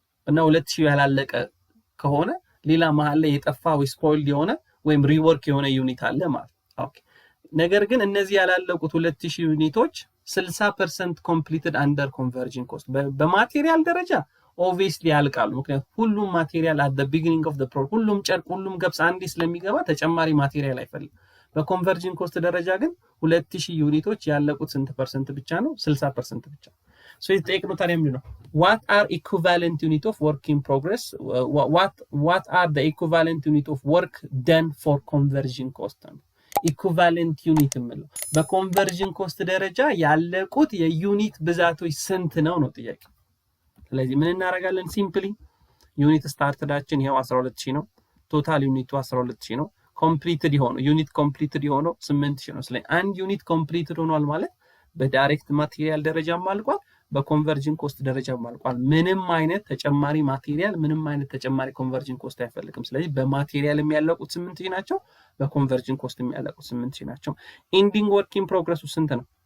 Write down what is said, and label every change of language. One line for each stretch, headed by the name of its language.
Amharic: እና 2000 ያላለቀ ከሆነ ሌላ መሃል ላይ የጠፋ ወይ ስፖይልድ የሆነ ወይም ሪወርክ የሆነ ዩኒት አለ ማለት። ኦኬ ነገር ግን እነዚህ ያላለቁት 2000 ዩኒቶች
English: 60% completed under conversion cost
Amharic: በማቴሪያል ደረጃ obviously ያልቃሉ። ምክንያቱም ሁሉም ማቴሪያል
English: at the beginning of the process
Amharic: ሁሉም ጨርቅ ሁሉም ገብስ አንዴ ስለሚገባ ተጨማሪ ማቴሪያል አይፈልግም። በኮንቨርጅን ኮስት ደረጃ ግን 2000 ዩኒቶች ያለቁት ስንት ፐርሰንት ብቻ ነው? 60% ብቻ። so የተጠየቅነው ታዲያ ምንድነው?
English: what are equivalent unit of work in progress what are the equivalent unit of work done for conversion cost?
Amharic: ኢኩቫለንት ዩኒት ማለት በኮንቨርዥን ኮስት ደረጃ ያለቁት የዩኒት ብዛቶች ስንት ነው ነው ጥያቄ። ስለዚህ ምን እናደርጋለን? ሲምፕሊ ዩኒት ስታርትዳችን ይሄው 12000 ነው። ቶታል ዩኒቱ 12000 ነው። ኮምፕሊትድ የሆነው ዩኒት ኮምፕሊትድ የሆነው 8000 ነው። ስለዚህ አንድ ዩኒት ኮምፕሊትድ ሆኗል ማለት በዳይሬክት ማቴሪያል ደረጃ ማልቋል፣ በኮንቨርዥን ኮስት ደረጃ ማልቋል። ምንም አይነት ተጨማሪ ማቴሪያል ምንም አይነት ተጨማሪ ኮንቨርዥን ኮስት አይፈልግም። ስለዚህ በማቴሪያል የሚያለቁት 8000 ናቸው፣ በኮንቨርዥን ኮስት የሚያለቁት 8000 ናቸው። ኢንዲንግ ወርክ ኢን ፕሮግረሱ ስንት ነው?